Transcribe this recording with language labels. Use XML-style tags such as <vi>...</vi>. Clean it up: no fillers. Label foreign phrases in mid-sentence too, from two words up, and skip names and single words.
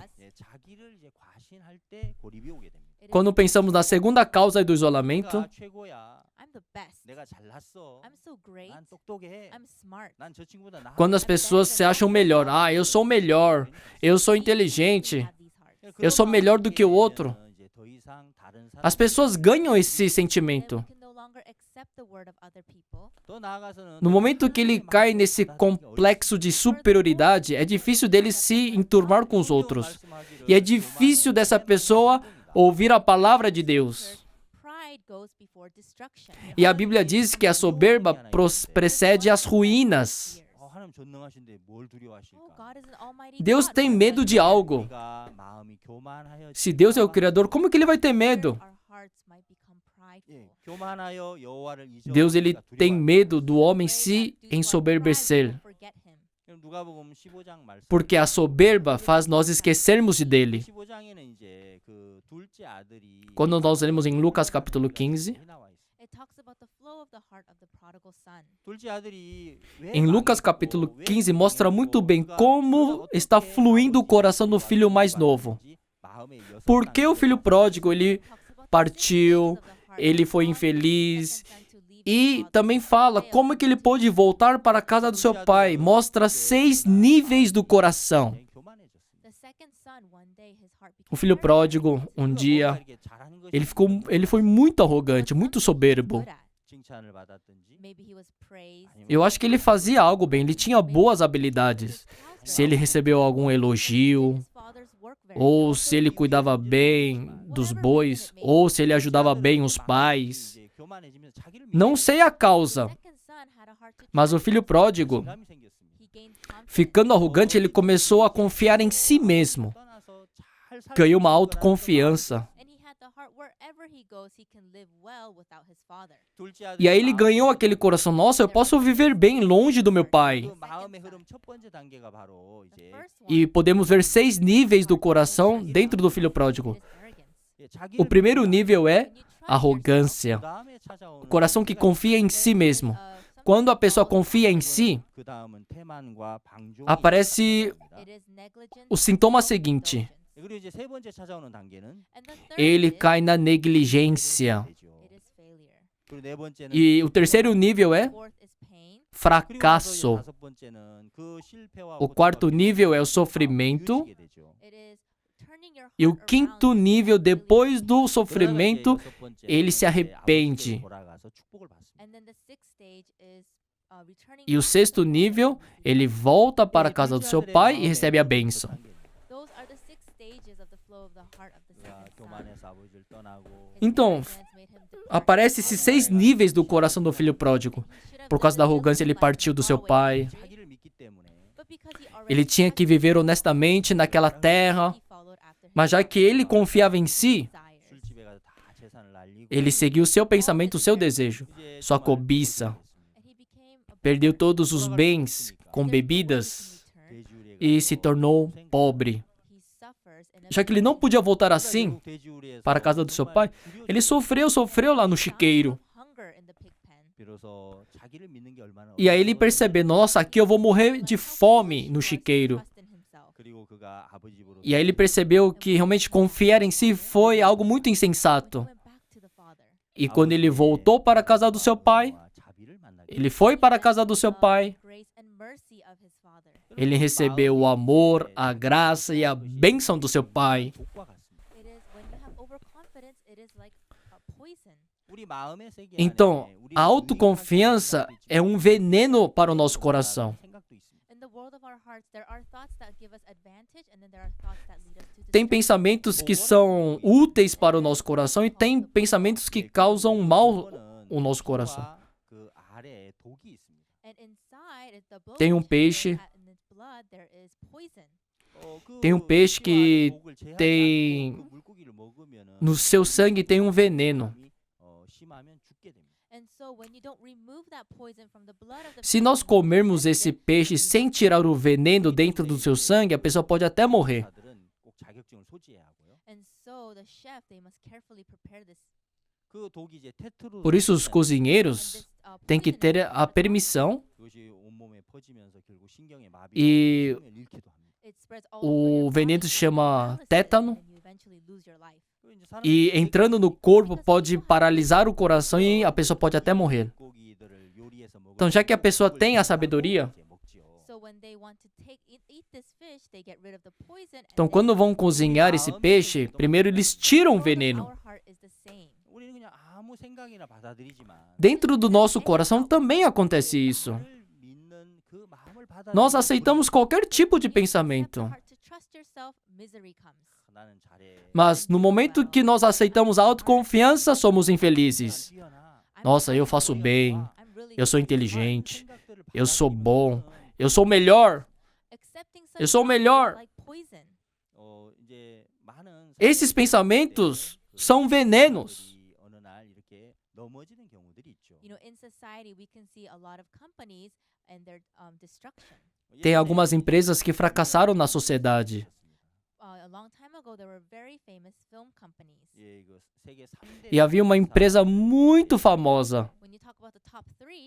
<ko>예, 자기를 이제 과신할 때 고립이 오게 됩니다.</ko> <pt>Quando pensamos na segunda causa do isolamento,</pt> <ko>내가 최고야.</ko> <en>I'm the best.</en> <ko>내가 잘났어.</ko> <en>I'm so great.</en> <ko>난 똑똑해.</ko> <en>I'm smart.</en> <ko>난 저 친구보다 나.</ko> <pt>quando as pessoas se acham melhor, ah, eu sou melhor, eu sou inteligente, eu sou melhor do que o outro. As pessoas ganham esse sentimento. No momento que ele cai nesse complexo de superioridade, é difícil dele se enturmar com os outros. E é difícil dessa pessoa ouvir a palavra de Deus. E a Bíblia diz que a soberba precede as ruínas.</pt> <ko>하나님 전능하신데 뭘 두려워하실까?</ko> <pt>Deus tem medo de algo.</pt> <ko>우리가 마음이 교만하여</ko> <pt>Se Deus é o Criador, como que ele vai ter medo?</pt> <ko>예, 교만하여 여호와를 잊어</ko> <pt>Deus ele tem medo do homem se ensoberbecer,</pt> <ko>누가복음 15장 말씀.</ko> <pt>porque a soberba faz nós esquecermos dele.</pt> <ko>15장에는 이제 그 둘째 아들이</ko> <pt>Quando nós lemos em Lucas capítulo 15,</pt> <ko>둘째 아들이 왜</ko> <pt>em Lucas capítulo 15 mostra muito bem como está fluindo o coração do filho mais novo. Por que o filho pródigo ele partiu, ele foi infeliz, e também fala como que ele pôde voltar para a casa do seu pai. Mostra 6 níveis do coração. O filho pródigo, um dia, ele foi muito arrogante, muito soberbo.</pt> <ko>칭찬을 받았든지</ko> <pt>Eu acho que ele fazia algo bem, ele tinha boas habilidades. Se ele recebeu algum elogio, ou se ele cuidava bem dos bois, ou se ele ajudava bem os pais.</pt> <ko>이제 교만해지면서 자기를</ko> <pt>Não sei a causa, mas o filho pródigo,</pt> <ko>믿음감이 생겼습니다.</ko> <pt>ficando arrogante, ele começou a confiar em si mesmo.</pt> <ko>떠나서 잘 살고</ko> <pt>Ganhou uma</pt> <ko>있는</ko> <pt>autoconfiança.</pt> <ko>둘째 아들이</ko> <pt>E aí ele ganhou aquele coração, nossa, eu posso viver bem longe do meu pai.</pt> <ko>그 마음의 흐름 첫 번째 단계가 바로 이제</ko> <pt>E podemos ver 6 níveis do coração dentro do filho pródigo.</pt> <ko>예, 자기를</ko> <pt>O primeiro nível é arrogância.</pt> <ko>그다음에 찾아오는</ko> <pt>O coração que confia em si mesmo. Quando a pessoa confia em si,</pt> <ko>그다음은 태만과 방종이</ko> <pt>aparece</pt> <ko>시작됩니다.</ko> <pt>o sintoma seguinte.</pt> <ko>그리고 이제 세 번째 찾아오는 단계는</ko> <pt>Ele cai na negligência.</pt> <ko>되죠. 그리고 네 번째는</ko> <pt>E o terceiro nível é</pt> <ko>그리고 나서 이제</ko> <pt>fracasso.</pt> <ko>다섯 번째는 그 실패와</ko> <pt>O quarto</pt> <ko>고통과</ko> <pt>nível é o</pt> <ko>괴로움이</ko> <pt>sofrimento.</pt> <ko>뉘어지게 되죠.</ko> <pt>E o quinto nível, depois do</pt> <ko>그러다가</ko> <pt>sofrimento,</pt> <ko>이제 여섯 번째는</ko> <pt>ele se</pt> <ko>이제</ko> <pt>arrepende.</pt> <ko>아버지께로 돌아가서 축복을 받습니다.</ko> <pt>E o sexto nível, ele volta para a casa do seu pai e recebe a bênção.</pt> <ko>그가 교만해서 아버지를 떠나고</ko> <pt>Então, aparece esses 6 níveis do coração do filho pródigo. Por causa da arrogância, ele partiu do seu pai.</pt> <ko>자기를 믿기 때문에</ko> <pt>Ele tinha que viver honestamente naquela terra. Mas já que ele confiava em si,</pt> <ko>술집에 가서 다 재산을 날리고</ko> <pt>ele seguiu seu pensamento, seu desejo,</pt> <ko>이제</ko> <pt>sua</pt> <ko>정말</ko> <pt>cobiça.</pt> <ko>됐습니다.</ko> <pt>Perdeu todos os bens com bebidas</pt> <ko>돼지우리에</ko> <pt>e se tornou pobre. Já que ele não podia voltar assim</pt> <ko>돼지우리에서</ko> <pt>para a casa do seu pai, ele sofreu lá no chiqueiro.</pt> <ko>비로소 자기를 믿는 게 얼마나</ko> <pt>E aí ele percebeu, nossa, aqui eu vou morrer de fome no chiqueiro.</pt> <ko>그리고 그가 아버지 집으로</ko> <pt>E aí ele percebeu que realmente confiar em si foi algo muito insensato. E quando ele voltou para a casa do seu pai,</pt> <ko>자비를 만나게</ko> <pt>ele foi para a casa do seu pai, ele recebeu o amor, a graça e a bênção do seu pai.</pt> <ko>복과 같습니다. 우리 마음의 세계</ko> <pt>Então,</pt> <ko>안에 우리는</ko> <pt>a autoconfiança é um veneno para o nosso coração.</pt> <ko>생각도 있습니다.</ko> <pt>Tem pensamentos que são úteis para o nosso coração e tem pensamentos que causam mal o nosso coração.</pt> <ko>그 아래에 독이 있습니다.</ko> <pt>Tem um peixe,</pt> <ko>그</ko> <pt>tem um peixe que</pt> <ko>독을 제하지</ko> <pt>tem</pt> <ko>않고 그 물고기를 먹으면은</ko> <pt>no seu sangue tem um veneno.</pt> <ko>의심하면 죽게 됩니다.</ko> <en>And so when you don't remove that poison from the blood of the</en> <pt>Se nós</pt> <en>person who</en> <pt>comermos esse</pt> <en>ingested it,</en> <pt>peixe sem tirar o veneno dentro do seu sangue, a pessoa pode até morrer.</pt> <ko>의사들은 꼭 자격증을 소지해야 하고요.</ko> <en>and so the chef, they must carefully prepare this.</en> <ko>그 독이 이제 테트로</ko> <pt>Por isso, os</pt> <en>And</en> <pt>cozinheiros</pt> <en>this,</en> <pt>têm que</pt> <en>poison</en> <pt>ter</pt> <en>is</en> <pt>a permissão</pt> <ko>그것이 온몸에 퍼지면서 결국 신경에 마비가</ko> <pt>E</pt> <ko>생명을 잃기도 합니다.</ko> <en>it spreads all</en> <pt>o</pt> <en>over your</en> <pt>veneno</pt> <en>body,</en> <pt>se</pt> <en>causing</en> <pt>chama</pt> <en>paralysis,</en> <pt>tétano.</pt> <en>and you eventually lose your life.</en> <ko>그 이제 사람들이</ko> <pt>E entrando no corpo pode paralisar o coração e a pessoa pode até morrer.</pt> <ko>물고기들을 요리해서 먹을</ko> <pt>Então, já que a</pt> <ko>때</ko> <pt>pessoa</pt> <ko>그걸</ko> <pt>tem a</pt> <ko>제거하고</ko> <pt>sabedoria,</pt> <ko>이제 먹지요.</ko> <en>So when they want to eat this fish, they get rid of the poison.</en> <pt>então</pt> <en>and</en> <pt>quando</pt> <en>then</en> <pt>vão cozinhar esse peixe, primeiro eles tiram o</pt> <en>the</en> <pt>veneno.</pt> <en>our heart is the same.</en> <ko>우리는 그냥 아무 생각이나 받아들이지만</ko> <pt>Dentro do nosso coração também acontece isso.</pt> <ko>나를 믿는 그 마음을</ko> <pt>Nós</pt> <ko>받아들이는</ko> <pt>aceitamos</pt> <ko>우리</ko> <pt>qualquer tipo de</pt> <en>When you accept the</en> <pt>pensamento.</pt> <en>heart to trust yourself, misery comes.</en> <ko>나는 잘해.</ko> <pt>Mas no momento que nós aceitamos a autoconfiança, somos infelizes.</pt> <ko>뛰어나.</ko> <en>I'm</en> <pt>Nossa, eu</pt> <en>really</en> <pt>faço</pt> <en>good.</en> <pt>bem.</pt> <en>I'm really</en> <pt>Eu sou</pt> <en>good.</en> <pt>inteligente.</pt> <ko>생각들을</ko> <pt>Eu sou</pt> <ko>받아들이고</ko> <pt>bom.</pt> <ko>있으면,</ko> <pt>Eu sou o melhor.</pt> <en>Accepting such</en> <pt>Eu sou o</pt> <en>thoughts is</en> <pt>melhor.</pt> <en>like poison.</en> <ko>이제 많은</ko> <pt>Esses</pt> <ko>사람들이</ko> <pt>pensamentos</pt> <ko>그</ko> <pt>são venenos.</pt> <ko>사람들이 어느 날 이렇게 넘어지는 경우들이 있죠.</ko> <en>You know, in society, we can see a lot of companies and their destruction.</en> <pt>Tem algumas empresas que fracassaram na sociedade.</pt> <en>A long time ago, there were very famous film companies.</en> <ko>예, 그 세계 3대</ko> <pt>E havia uma empresa muito famosa.</pt> <en>When you talk about the top three,</en>